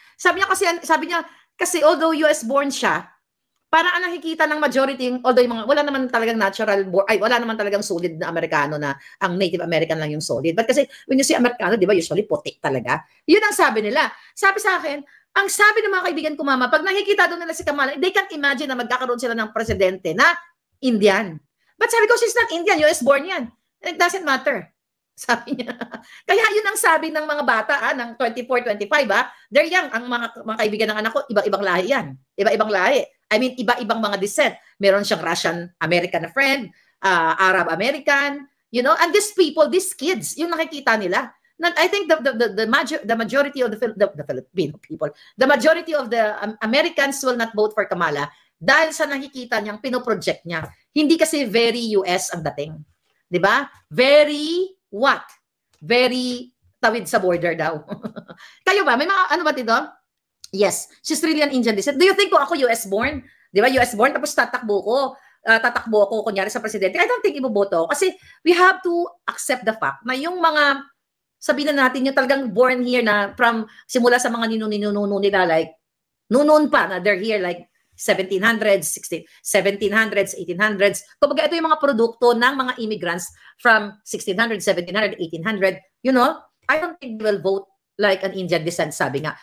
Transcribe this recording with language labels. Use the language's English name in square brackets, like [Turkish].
[Filipino] Sabi niya kasi although US born siya, para ang nakikita ng majority, although wala naman talagang wala naman talagang solid na Amerikano na ang Native American lang yung solid. But kasi [English] when you see [Filipino] Amerikano, di ba, usually puti talaga. Yun ang sabi nila. Sabi sa akin, ang sabi ng mga kaibigan ko, mama, pag nakikita doon nila si Kamala, [English] they can't imagine [Filipino] na magkakaroon sila ng presidente na Indian. [English] But [Filipino] sabi ko, [English] she's not Indian, US born [Filipino] yan. [English] It doesn't matter. [Filipino] Sabi niya. Kaya yun ang sabi ng mga bata ng 24, 25 [English] they're young. [Filipino] Ang mga kaibigan ng anak ko, iba-ibang lahi yan. Iba-ibang lahi. [English] I mean, [Filipino] iba-ibang mga [English] descent. [Filipino] Meron siyang [English] Russian-American na friend, Arab-American, you know, and these people, these kids, [Filipino] yung nakikita nila. [English] I think the majority of the Filipino people, the majority of the Americans will not vote for Kamala [Filipino] Dahil sa nakikita niyang pinoproject niya. Hindi kasi very US ang dating. 'Di ba? [English] Very what? [Filipino] Very tawid sa border daw. Kayo ba? May mga ano ba dito? [English] Yes, she's really an Indian descent. Do you think [Filipino] kung ako US born, 'di ba? US born tapos tatakbo ako kunyari sa presidente. [English] I don't think [Filipino] iboboto kasi [English] we have to accept the fact [Filipino] na yung mga sabihin na natin yung talagang born here na from simula sa mga ninuno nila like noon pa na [English] they're here like 1700s, [Filipino] 1700s, 1800s. Kumbaga ito yung mga produkto ng mga immigrants from 1600, 1700, 1800. [English] You know, I don't think they will vote like an Indian descent, [Filipino] sabi nga.